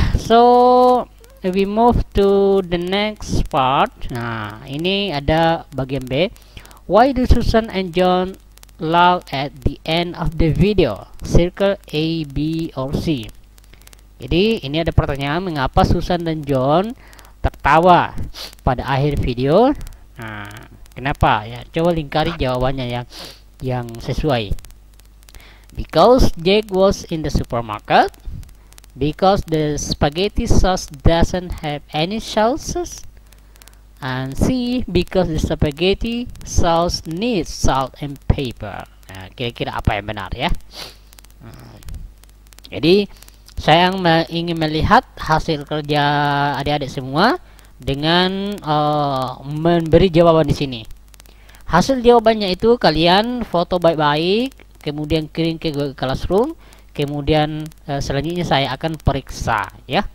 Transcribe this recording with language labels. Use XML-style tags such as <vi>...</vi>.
<en>So we move to the next part.</en> <id>Nah, ini ada bagian B.</id> <en>Why do Susan and John laugh at the end of the video? Circle A, B, or C.</en> <id>Jadi ini ada pertanyaan, mengapa Susan dan John tertawa pada akhir video? Nah, kenapa ya? Coba lingkari jawabannya yang sesuai.</id> <en>Because Jake was in the supermarket. Because the spaghetti sauce doesn't have any sauces. And C, because the spaghetti sauce needs salt and pepper.</en> <id>Nah, kira-kira apa yang benar ya? Jadi saya ingin melihat hasil kerja adik-adik semua dengan memberi jawaban di sini. Hasil jawabannya itu kalian foto baik-baik, kemudian kirim ke Google Classroom, kemudian selanjutnya saya akan periksa ya.</id>